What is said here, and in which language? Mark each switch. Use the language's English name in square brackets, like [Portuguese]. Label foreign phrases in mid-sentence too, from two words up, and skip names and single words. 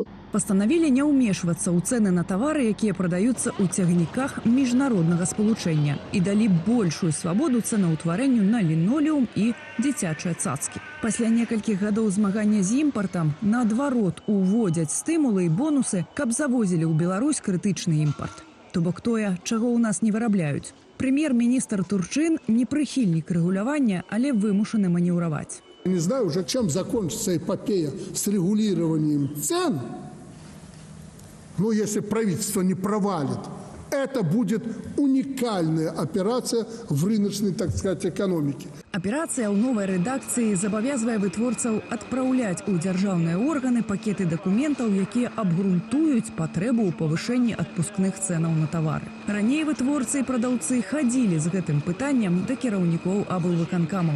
[Belarusian] Пастанавілі не ўмешвацца ў цэны на тавары, якія прадаюцца ў цягніках міжнароднага спалучэння, і далі большую свабоду цэнаўтварэнню на лінолеум і дзіцячыя цацкі. Пасля некалькіх гадоў змагання з імпартам наадварот уводзяць стымулы і бонусы, каб завозілі ў Беларусь крытычны імпарт. То бок тое, чаго ў нас не вырабляюць. Прэм'ер-міністр Турчын не прыхільнік рэгулявання, але вымушаны манеўраваць. [Russian] Не знаю уже, чем закончится эпопея с регулированием цен, но если правительство не провалит, это будет уникальная операция в рыночной, так сказать, экономике. [Belarusian] Аперацыя ў новай рэдакцыі забавязвае вытворцаў адпраўляць у дзяржаўныя органы пакеты дакументаў, якія абгрунтуюць патрэбу ў павышэнні адпускных цэнаў на тавары. Раней вытворцы і прадаўцы хадзілі з гэтым пытаннем да кіраўнікоў аблвыканкамаў.